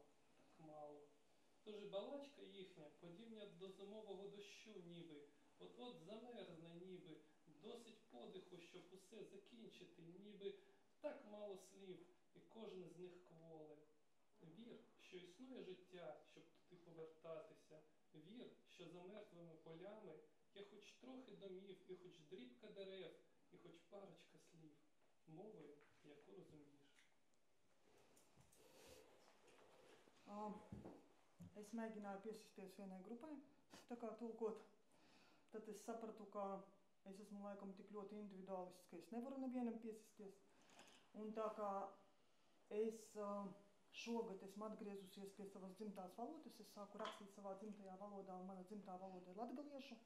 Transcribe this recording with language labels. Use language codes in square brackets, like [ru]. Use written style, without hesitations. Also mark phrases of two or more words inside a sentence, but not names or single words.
[uk] Тож і балачка їхня подібна до зимового дощу ніби, от-от замерзне ніби, досить подиху, щоб усе закінчити, ніби так мало слів, і кожне з них кволе. Вір, що існує життя, щоб туди повертатися. Вір, що за мертвими полями є хоч трохи домів, і хоч дрібка дерев, і хоч парочка слів, мовою, яку розумієш. [lv] Es mēģināju piesisties vienai grupai, tā kā tulkot. Tad es sapratu, ka es esmu laikam tik ļoti individuālists, ka es nevaru nevienam piesisties. Un tā kā es šogad esmu atgriezusies pie savas dzimtās valodas, es sāku rakstīt savā dzimtajā valodā, un mana dzimtā valoda ir latgaliešu.